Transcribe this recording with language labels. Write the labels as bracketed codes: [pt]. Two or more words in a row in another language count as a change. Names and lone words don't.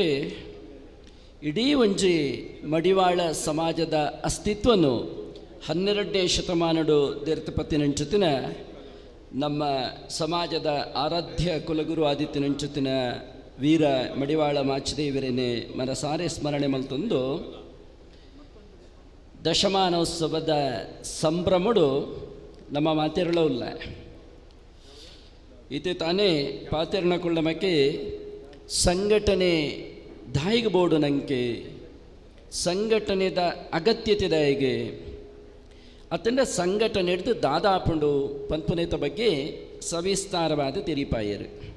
[tcy] ಇಡೀ ಒಂಜಿ ಮಡಿವಾಳ ಸಮಾಜದ ಅಸ್ತಿತ್ವನು 12ನೇ ಶತಮಾನಡು ದೇರ್ತಪತ್ತಿನಂಚುತ್ತಿನ ನಮ್ಮ ಸಮಾಜದ ಆರಾಧ್ಯ ಕುಲಗುರು ಆದಿತ್ಯನಂಚುತ್ತಿನ ವೀರ ಮಡಿವಾಳ ಮಾಚಿದೇವರೇನೆ ಮನಸಾರೆ ಸ್ಮರಣೆ ಮಲ್ತೊಂದು ದಶಮಾನೋತ್ಸವದ ಸಂಭ್ರಮಡು ನಮ್ಮ ಮಾತೆರಳುಲ್ಲ. ಇದು ತಾನೇ ಪಾತೆರ್ಣಕೊಳ್ಳಮಕ್ಕೆ ಸಂಘಟನೆ ದಾಯಿಗೆ ಬೋಡು ನಂಗೆ ಸಂಘಟನೆದ ಅಗತ್ಯತೆದಾಯಿಗೆ ಅತ್ತಂಡ ಸಂಘಟನೆ ಹಿಡಿದು ದಾದಾಪುಂಡು ಪಂಪುನೇತ ಬಗ್ಗೆ ಸವಿಸ್ತಾರವಾದ ತೆರಿಪಾಯರು